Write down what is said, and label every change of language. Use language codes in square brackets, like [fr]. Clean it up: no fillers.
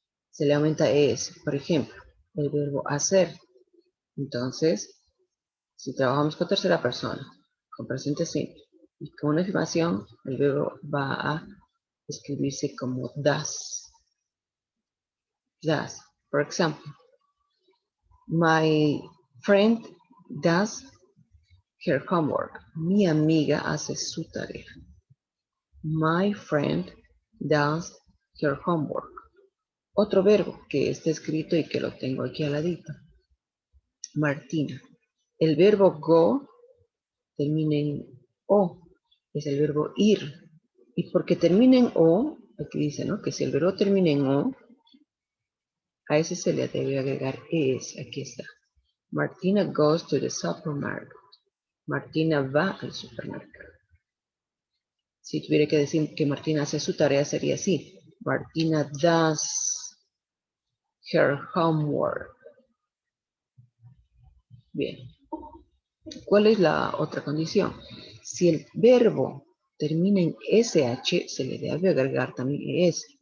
[es] Se le aumenta ES. Por ejemplo, el verbo hacer. Entonces, si trabajamos con tercera persona, con presente simple y con una afirmación, el verbo va a escribirse como does. [en] Does. For example, my friend does her homework. [es] Mi amiga hace su tarea. [en] My friend does her homework. [es] Otro verbo que está escrito y que lo tengo aquí al ladito. Martina. El verbo go termina en O. Es el verbo ir. Y porque termina en O, aquí dice, ¿no? Que si el verbo termina en O, a ese se le debe agregar es. Aquí está. [en] Martina goes to the supermarket. [es] Martina va al supermercado. Si tuviera que decir que Martina hace su tarea, sería así. [en] Martina does her homework. [es] Bien. ¿Cuál es la otra condición? Si el verbo termina en SH, se le debe agregar también ES.